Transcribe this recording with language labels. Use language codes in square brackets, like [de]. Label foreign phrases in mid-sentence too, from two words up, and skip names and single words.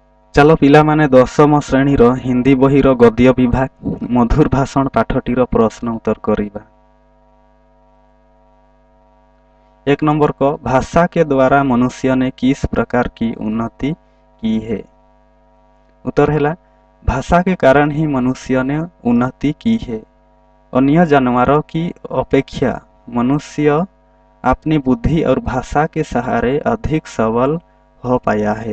[or] ଚାଲ ପିଲାମାନେ ଦଶମ ଶ୍ରେଣୀର ହିନ୍ଦୀ ବହିର ଗଦ୍ୟ ବିଭାଗ ମଧୁର ଭାଷଣ ପାଠଟିର [hi] प्रश्न उत्तर [or] କରିବା। [hi] 1 नंबर को भाषा के द्वारा मनुष्य ने किस प्रकार की उन्नति की है। उत्तर है भाषा के कारण ही मनुष्य ने उन्नति की है। अन्य जानवरों की अपेक्षा मनुष्य अपनी बुद्धि और भाषा के सहारे अधिक सबल हो पाया है।